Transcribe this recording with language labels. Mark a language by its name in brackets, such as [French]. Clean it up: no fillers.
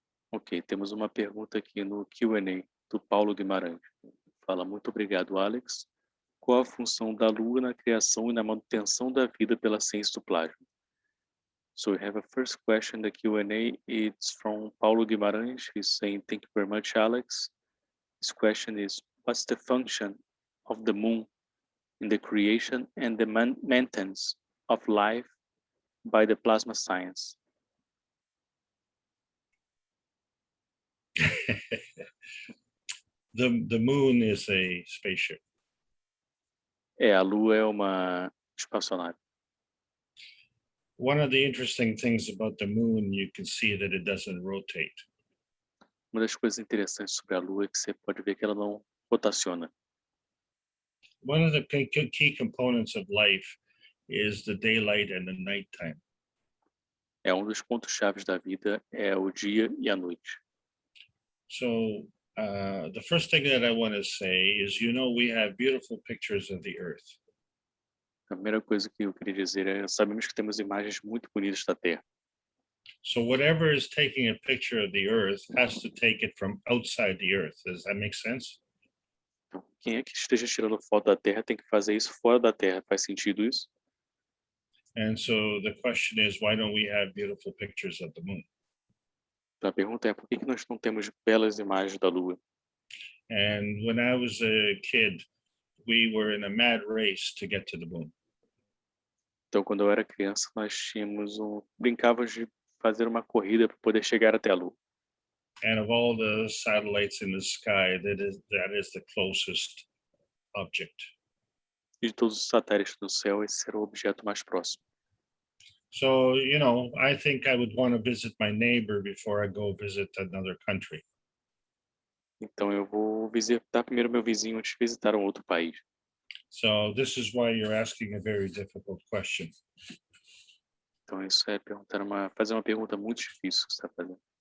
[Portuguese] Ok, temos uma pergunta aqui no Q&A do Paulo Guimarães. Fala, muito obrigado, Alex. Qual a função da Lua na criação e na manutenção da vida pela ciência do plágio? [English] So we have a first question, the Q&A. It's from Paulo Guimarães. He's saying, thank you very much, Alex. His question is, what's the function of the moon in the creation and the maintenance of life by the plasma science? The moon is a spaceship. [Portuguese] A Lua é uma espaçonave. [English] One of the interesting things about the moon, you can see that it doesn't rotate. [Portuguese] Uma das coisas interessantes sobre a Lua é que você pode ver que ela não rotaciona. [English] One of the key components of life is the daylight and the nighttime. [Portuguese] Um dos pontos chaves da vida é o dia e a noite. [English] So the first thing that I want to say is, we have beautiful pictures of the Earth. [Portuguese] A primeira coisa que eu queria dizer é, sabemos que temos imagens muito bonitas da Terra. [English] So whatever is taking a picture of the Earth has to take it from outside the Earth. Does that make sense? [Portuguese] Então, quem é que esteja tirando foto da Terra tem que fazer isso fora da Terra. Faz sentido isso? [English] And so the question is, why don't we have beautiful pictures of the moon? [Portuguese] Então, a pergunta é, por que nós não temos belas imagens da Lua? [English] And when I was a kid, we were in a mad race to get to the moon. [Portuguese] Então, quando eu era criança, nós brincávamos de fazer uma corrida para poder chegar até a Lua. [English] And of all the satellites in the sky, that is the closest object. [Portuguese] E de todos os satélites do céu, esse era o objeto mais próximo. [English] So, I think I would want to visit my neighbor before I go visit another country. [Portuguese] Então, eu vou visitar primeiro meu vizinho antes de visitar um outro país. [English] So this is why you're asking a very difficult question. [Portuguese] Então isso é fazer uma pergunta muito difícil que você está fazendo.